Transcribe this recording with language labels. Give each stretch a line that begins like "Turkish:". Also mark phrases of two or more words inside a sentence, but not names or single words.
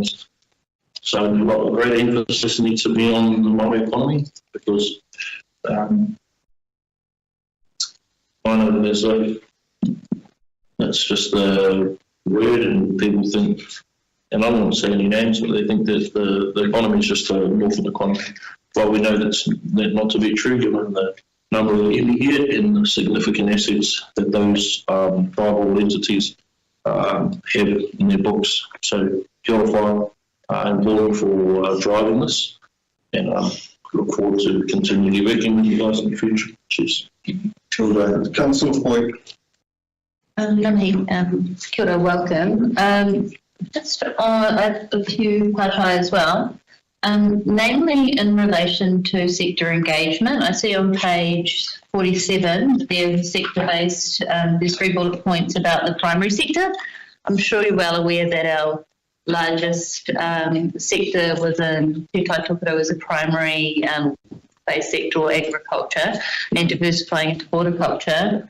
English: So a great emphasis needs to be on the Māori economy, because kind of as though that's just a word and people think, and I won't say any names, but they think that the economy is just a Northern economy. Well, we know that's not to be true given the number of immediate and the significant assets that those tribal entities have in their books.
Māori: So kia ora whānau,
English: important for driving this, and look forward to continually working with you guys in the future. Cheers. Councillor Foy.
Māori: Kia ora,
English: welcome. Just on a few part as well, namely in relation to sector engagement. I see on page 47, there's sector-based, there's 3 bullet points about the primary sector. I'm sure you're well aware that our largest sector within Te Tai Tokerau is a primary based sector, or agriculture, and diversifying into horticulture.